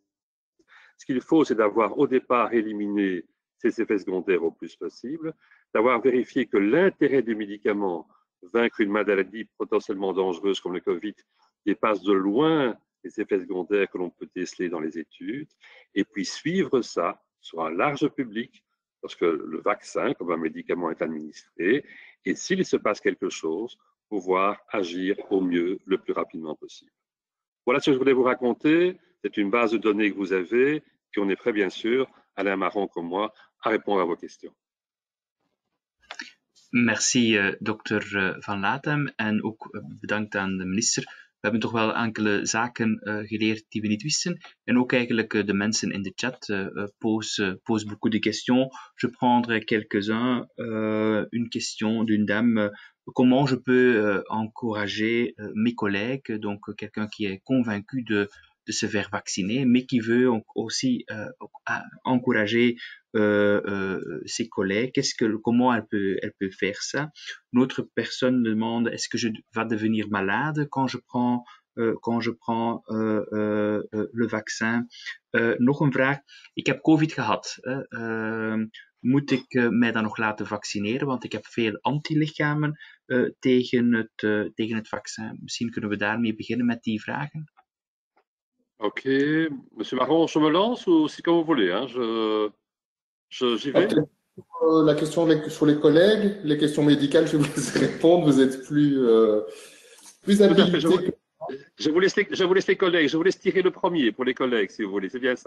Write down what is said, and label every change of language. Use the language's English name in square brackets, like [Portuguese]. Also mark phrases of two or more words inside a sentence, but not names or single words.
[French] Ce qu'il faut, c'est d'avoir au départ éliminé ces effets secondaires au plus possible, d'avoir vérifié que l'intérêt du médicament, vaincre une maladie potentiellement dangereuse comme le Covid, dépasse de loin les effets secondaires que l'on peut déceler dans les études, et puis suivre ça sur un large public lorsque le vaccin, comme un médicament, est administré, et s'il se passe quelque chose, pouvoir agir au mieux le plus rapidement possible. Voilà ce que je voulais vous raconter. C'est une base de données que vous avez, et on est prêt, bien sûr, Alain Marron comme moi, à répondre à vos questions. Merci, [Dutch] dokter Van Latem. En ook bedankt aan de minister. We hebben toch wel enkele zaken geleerd die we niet wisten. En ook eigenlijk de mensen in de chat [French] posent beaucoup de questions. Je prendrai quelques-uns. Une question d'une dame. Comment je peux encourager mes collègues, donc quelqu'un qui est convaincu de se faire vacciner, mais qui veut aussi encourager ses collègues. Comment elle peut faire ça? Une autre personne demande, est-ce que je vais devenir malade quand je prends quand je prends le vaccin. [Dutch] Nog een vraag. Ik heb COVID gehad. Moet ik mij dan nog laten vaccineren? Want ik heb veel antilichamen tegen het vaccin. Misschien kunnen we daarmee beginnen met die vragen. [French] Ok, Monsieur Marron, je me lance ou c'est comme vous voulez, hein, j'y vais. La question sur les collègues, les questions médicales, je vais vous laisser répondre. Vous êtes plus habilité. Je vous laisse les collègues, je vous laisse tirer le premier pour les collègues, si vous voulez, c'est bien ça.